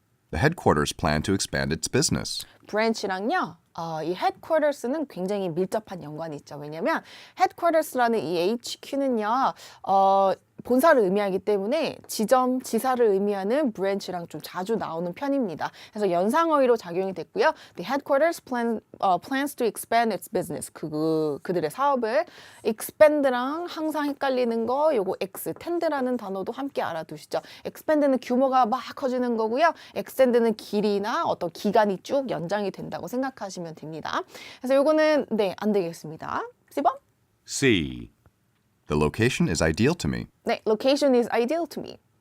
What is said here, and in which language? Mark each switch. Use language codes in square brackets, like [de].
[en] The headquarters plan to expand its business. [ko] branch랑요. 이 headquarters는 굉장히 밀접한 연관이 있죠. 왜냐면 headquarters라는 이 HQ는요. 본사를 의미하기 때문에 지점, 지사를 의미하는 branch랑 좀 자주 나오는 편입니다. 그래서 연상어휘로 작용이 됐고요. [en] The headquarters plans to expand its business. [ko] 그들의 사업을 expand랑 항상 헷갈리는 거 요거 extend라는 단어도 함께 알아두시죠. expand는 규모가 막 커지는 거고요. extend는 길이나 어떤 기간이 쭉 연장이 된다고 생각하시면 됩니다. 그래서 요거는 네, 안 되겠습니다. C번? [en] C. The location is ideal to me. 네, location is ideal to me.